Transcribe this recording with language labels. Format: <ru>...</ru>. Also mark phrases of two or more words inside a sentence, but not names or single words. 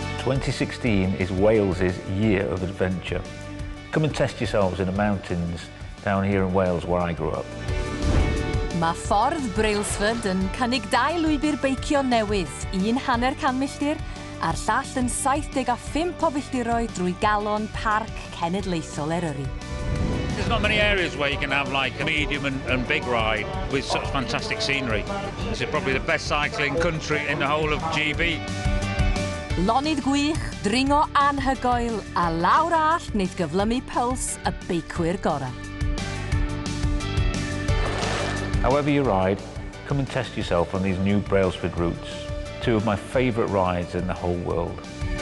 <en>2016 is Wales's Year of Adventure. Come and test yourselves in the mountains down here in Wales where I grew up.</en> <cy>Mae Ffordd Brailsford yn cynnig 2 lwybr beicio newydd, 1,5 milltir, a'r llall yn 75 o filltiroedd drwy galon Parc Cenedlaethol Eryri.</cy> <en>There's not many areas where you can have like a medium and big ride with such fantastic scenery. This is probably the best cycling country in the whole of GB.</en> <cy>Lonydd gwych, dringo anhygoel, a lawr all wneith gyflymu pyls y beicwyr gorau.</cy> <en>However you ride, come and test yourself on these new Brailsford routes, 2 of my favourite rides in the whole world.</en>